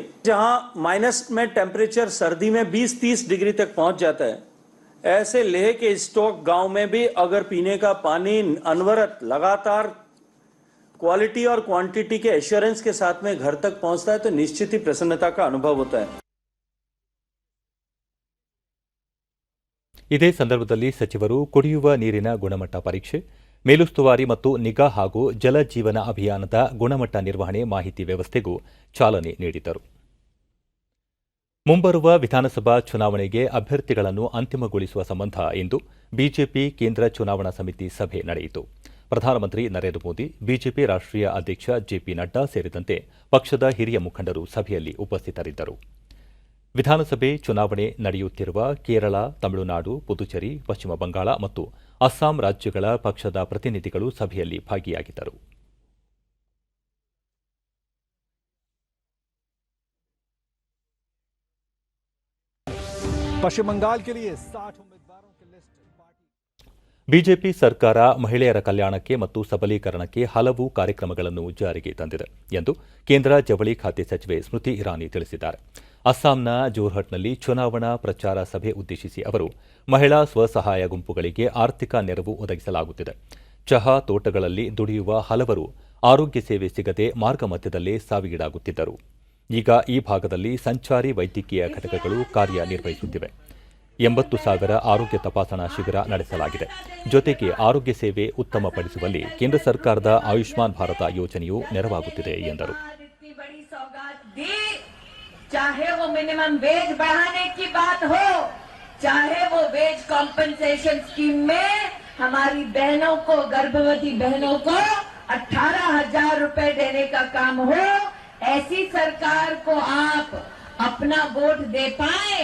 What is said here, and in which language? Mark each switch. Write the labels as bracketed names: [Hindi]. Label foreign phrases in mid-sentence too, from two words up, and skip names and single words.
[Hindi] जहां माइनस में टेम्परेचर सर्दी में 20-30 डिग्री तक पहुंच जाता है, ऐसे लेह के स्टोक गांव में भी अगर पीने का पानी अनवरत लगातार क्वालिटी और क्वांटिटी के एश्योरेंस के साथ में घर तक पहुंचता है, तो निश्चित ही प्रसन्नता का अनुभव होता है. [Kannada] ಇದೇ ಸಂದರ್ಭದಲ್ಲಿ ಸಚಿವರು ಕುಡಿಯುವ ನೀರಿನ ಗುಣಮಟ್ಟ ಪರೀಕ್ಷೆ, ಮೇಲುಸ್ತುವಾರಿ ಮತ್ತು ನಿಗಾ ಹಾಗೂ ಜಲ ಜೀವನ ಅಭಿಯಾನದ ಗುಣಮಟ್ಟ ನಿರ್ವಹಣೆ ಮಾಹಿತಿ ವ್ಯವಸ್ಥೆಗೂ ಚಾಲನೆ ನೀಡಿದರು. ಮುಂಬರುವ ವಿಧಾನಸಭಾ ಚುನಾವಣೆಗೆ ಅಭ್ಯರ್ಥಿಗಳನ್ನು ಅಂತಿಮಗೊಳಿಸುವ ಸಂಬಂಧ ಇಂದು ಬಿಜೆಪಿ ಕೇಂದ್ರ ಚುನಾವಣಾ ಸಮಿತಿ ಸಭೆ ನಡೆಯಿತು. ಪ್ರಧಾನಮಂತ್ರಿ ನರೇಂದ್ರ ಮೋದಿ, ಬಿಜೆಪಿ ರಾಷ್ಟ್ರೀಯ ಅಧ್ಯಕ್ಷ ಜೆಪಿ ನಡ್ಡಾ ಸೇರಿದಂತೆ ಪಕ್ಷದ ಹಿರಿಯ ಮುಖಂಡರು ಸಭೆಯಲ್ಲಿ ಉಪಸ್ಥಿತರಿದ್ದರು. ವಿಧಾನಸಭೆ ಚುನಾವಣೆ ನಡೆಯುತ್ತಿರುವ ಕೇರಳ, ತಮಿಳುನಾಡು, ಪುದುಚೇರಿ, ಪಶ್ಚಿಮ ಬಂಗಾಳ ಮತ್ತು ಅಸ್ಸಾಂ ರಾಜ್ಯಗಳ ಪಕ್ಷದ ಪ್ರತಿನಿಧಿಗಳು ಸಭೆಯಲ್ಲಿ ಭಾಗಿಯಾಗಿದ್ದರು. [Hindi] पश्चिम बंगाल के लिए 60 उम्मीदवारों की लिस्ट [Kannada] ಬಿಜೆಪಿ ಸರ್ಕಾರ ಮಹಿಳೆಯರ ಕಲ್ಯಾಣಕ್ಕೆ ಮತ್ತು ಸಬಲೀಕರಣಕ್ಕೆ ಹಲವು ಕಾರ್ಯಕ್ರಮಗಳನ್ನು ಜಾರಿಗೆ ತಂದಿದೆ ಎಂದು ಕೇಂದ್ರ ಜವಳಿ ಖಾತೆ ಸಚಿವೆ ಸ್ಮೃತಿ ಇರಾನಿ ತಿಳಿಸಿದ್ದಾರೆ. ಅಸ್ಸಾಂನ ಜೋರ್ಹಟ್ನಲ್ಲಿ ಚುನಾವಣಾ ಪ್ರಚಾರ ಸಭೆ ಉದ್ದೇಶಿಸಿ ಅವರು ಮಹಿಳಾ ಸ್ವಸಹಾಯ ಗುಂಪುಗಳಿಗೆ ಆರ್ಥಿಕ ನೆರವು ಒದಗಿಸಲಾಗುತ್ತಿದೆ. ಚಹಾ ತೋಟಗಳಲ್ಲಿ ದುಡಿಯುವ ಹಲವರು ಆರೋಗ್ಯ ಸೇವೆ ಸಿಗದೆ ಮಾರ್ಗ ಮಧ್ಯದಲ್ಲೇ ಸಾವಿಗೀಡಾಗುತ್ತಿದ್ದರು. ಈಗ ಈ ಭಾಗದಲ್ಲಿ ಸಂಚಾರಿ ವೈದ್ಯಕೀಯ ಘಟಕಗಳು ಕಾರ್ಯನಿರ್ವಹಿಸುತ್ತಿವೆ. 80,000 ಆರೋಗ್ಯ ತಪಾಸಣಾ ಶಿಬಿರ ನಡೆಸಲಾಗಿದೆ. ಜೊತೆಗೆ ಆರೋಗ್ಯ ಸೇವೆ ಉತ್ತಮಪಡಿಸುವಲ್ಲಿ ಕೇಂದ್ರ ಸರ್ಕಾರದ ಆಯುಷ್ಮಾನ್ ಭಾರತ ಯೋಜನೆಯು ನೆರವಾಗುತ್ತಿದೆ ಎಂದರು. [Hindi] चाहे वो [English] minimum wage [Hindi] बढ़ाने की बात हो, चाहे वो [English] wage compensation scheme [Hindi] में हमारी बहनों को, गर्भवती बहनों को 18,000 रुपए देने का काम हो, ऐसी सरकार को आप अपना वोट दे पाए.